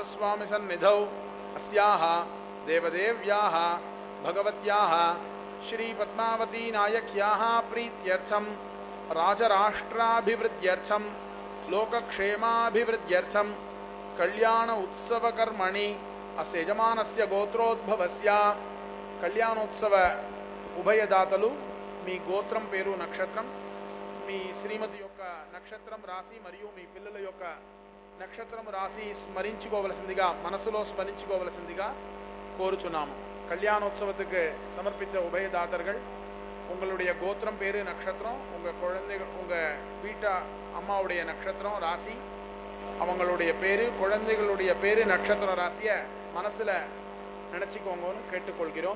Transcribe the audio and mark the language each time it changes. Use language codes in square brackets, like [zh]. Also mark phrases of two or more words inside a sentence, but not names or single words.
[sa] स्वामी सन्निधौ अस्याः देवदेव्याः भगवत्याः श्री पद्मावती नायक्याः प्रीत्यर्थं राजराष्ट्राभिवृद्ध्यर्थं लोकक्षेमाभिवृद्ध्यर्थं कल्याण उत्सवकर्मणि अस्य यजमानस्य गोत्रोद्भवस्य कल्याणोत्सव उभयदातलु [te] మీ గోత్రం పేరు నక్షత్రం మీ శ్రీమతి యొక్క నక్షత్రం రాశి మరియు మీ పిల్లల యొక్క నక్షత్రం రాశి స్మరించుకోవలసిందిగా మనసులో స్మరించుకోవలసిందిగా கோருச்சுனாம். [ta] கல்யாணோத்சவத்துக்கு சமர்ப்பித்த உபயதாதர்கள் உங்களுடைய கோத்திரம் பேரு நட்சத்திரம், உங்கள் குழந்தைகள் உங்கள் வீட்டை அம்மாவுடைய நட்சத்திரம் ராசி, அவங்களுடைய பேரு குழந்தைகளுடைய பேரு நட்சத்திர ராசியை மனசில் நினச்சிக்கோங்கன்னு கேட்டுக்கொள்கிறோம்.